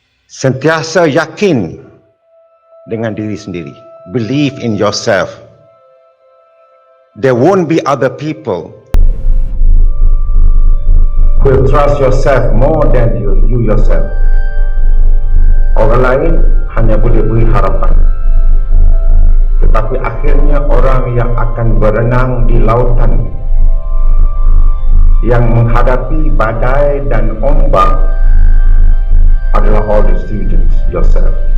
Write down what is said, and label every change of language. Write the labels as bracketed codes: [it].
[ms] Sentiasa yakin dengan diri sendiri. [en] Believe in yourself. There won't be other people who will trust yourself more than you yourself. [ms] Orang lain hanya boleh beri harapan. Tetapi akhirnya orang yang akan berenang di lautan, yang menghadapi badai dan ombak adalah [en] all the students yourself.